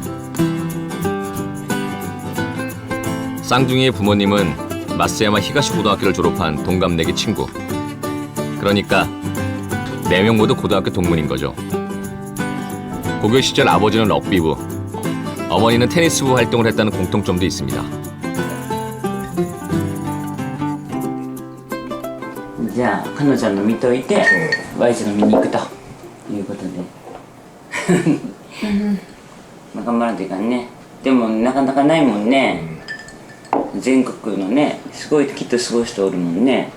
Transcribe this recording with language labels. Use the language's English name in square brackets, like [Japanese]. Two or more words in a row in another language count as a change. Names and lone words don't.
[Korean] 쌍둥이의 부모님은 마쓰야마 히가시 고등학교를 졸업한 동갑내기 친구. 그러니까 4명 모두 고등학교 동문인 거죠. 고교 시절 아버지는 럭비부, 어머니는 테니스부 활동을 했다는 공통점도 있습니다. [Japanese] じゃあ彼女の見といて、Yちゃんの見に行くということでまあ頑張らないといかんね。でもなかなかないもんね。全国のね、すごいきっとすごい人おるもんね。